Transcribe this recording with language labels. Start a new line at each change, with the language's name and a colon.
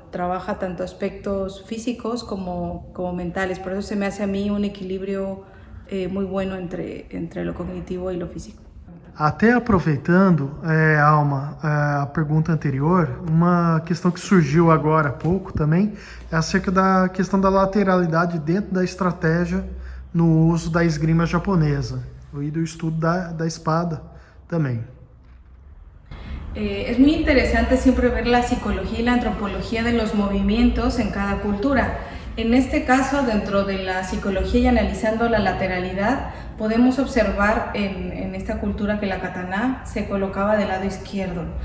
Spanish: Trabaja tanto aspectos físicos como mentales, por eso se me hace a mí un equilibrio muy bueno entre lo cognitivo y lo físico.
Portuguese: Até aproveitando, Alma, a pergunta anterior, uma questão que surgiu agora há pouco também é acerca da questão da lateralidade dentro da estratégia no uso da esgrima japonesa e do estudo da espada também.
Spanish: Es muy interesante siempre ver la psicología y la antropología de los movimientos en cada cultura. En este caso, dentro de la psicología y analizando la lateralidad, podemos observar en esta cultura que la katana se colocaba del lado izquierdo.